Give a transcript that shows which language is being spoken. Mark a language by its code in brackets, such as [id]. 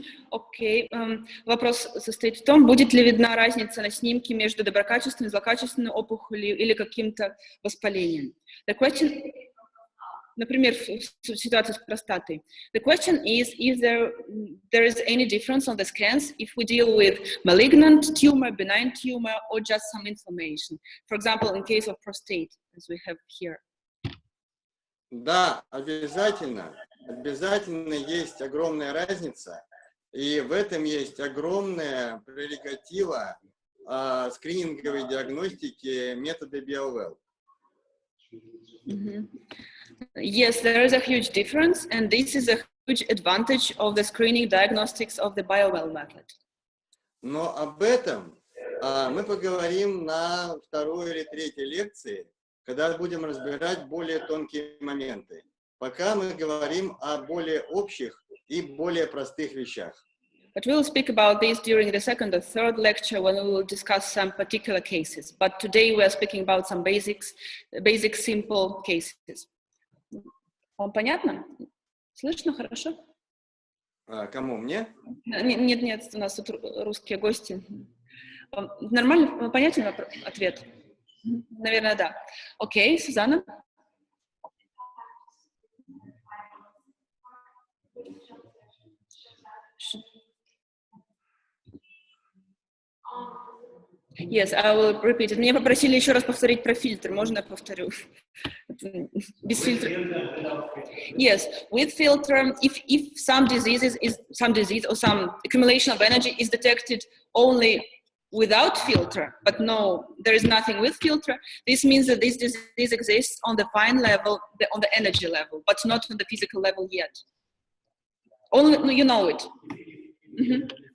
[ru] Окей. Вопрос состоит в том, будет ли видна разница на снимке между доброкачественной и злокачественной опухолью или каким-то воспалением. [en] The question, [ru] например, в ситуации с простатой. [en] The question is if there is any difference on the scans if we deal with malignant tumor, benign tumor, or just some inflammation. For example, in case of prostate, as we have here. [ru] Да, обязательно. Обязательно есть огромная разница, и в этом есть огромная прерогатива скрининговой диагностики метода BioWell. [en] Yes, there is a huge difference, and this is a huge advantage of the screening diagnostics of the BioWell method. [ru] Но об этом мы поговорим на второй или третьей лекции, когда будем разбирать более тонкие моменты. Пока мы говорим о более общих и более простых вещах. [en] But we will speak about this during the second or third lecture when we will discuss some particular cases. But today we are speaking about some basic simple cases. [ru] Вам понятно? Слышно хорошо? Кому, мне? Нет, у нас тут русские гости. Нормально, понятен ответ? Наверное, да. Окей, Сюзанна? [en] Yes, I will repeat it. [ru] Меня попросили еще раз повторить про фильтр. Можно я повторю? Без фильтра. [en] Yes, with filter, if some disease or some accumulation of energy is detected only without filter, but no, there is nothing with filter, this means that this disease exists on the fine level, on the energy level, but not on the physical level yet. Only, you know it. Mm-hmm.